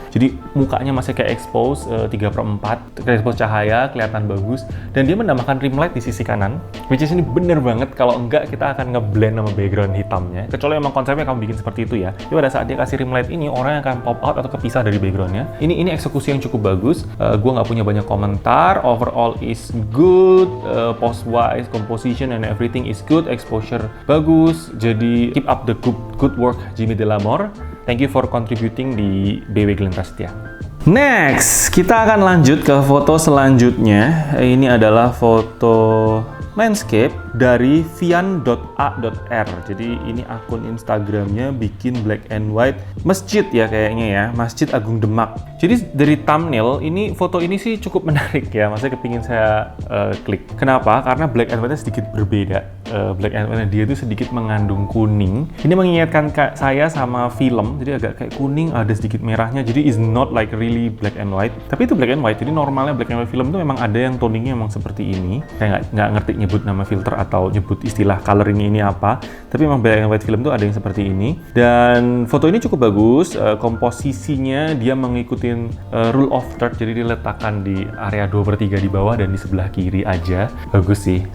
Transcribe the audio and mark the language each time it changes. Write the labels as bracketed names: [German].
[Indonesian] Jadi mukanya masih kayak expose 3/4, expose cahaya, kelihatan bagus. Dan dia menambahkan rim light di sisi kanan, [English] which is [Indonesian] ini bener banget. Kalau enggak kita akan ngeblend sama background hitamnya. Kecuali emang konsepnya kamu bikin seperti itu ya. Jadi pada saat dia kasih rim light ini, orang yang akan pop out atau kepisah dari backgroundnya. Ini eksekusi yang cukup bagus. Gue nggak punya banyak komentar. [English] Overall is good. Post wise, composition and everything is good. Exposure bagus. Jadi keep up the good work, Jimmy Delamore. Thank you for contributing di BW Glenn Prasetya. [Indonesian] Next, kita akan lanjut ke foto selanjutnya. Ini adalah foto landscape dari vian.a.r. Jadi ini akun Instagramnya bikin black and white masjid ya kayaknya ya, Masjid Agung Demak. Jadi dari thumbnail ini, foto ini sih cukup menarik ya, maksudnya kepingin saya klik. Kenapa? Karena black and white-nya sedikit berbeda. Black and white dia itu sedikit mengandung kuning. Ini mengingatkan saya sama film, jadi agak kayak kuning, ada sedikit merahnya. [English] Jadi is not like really black and white. [Indonesian] Tapi itu black and white. Jadi normalnya black and white film itu memang ada yang toningnya memang seperti ini. Saya nggak ngerti nyebut nama filter atau nyebut istilah coloring ini apa. Tapi memang black and white film itu ada yang seperti ini. Dan foto ini cukup bagus. Komposisinya dia mengikuti rule of third. Jadi diletakkan di area 2/3 di bawah dan di sebelah kiri aja. Bagus sih.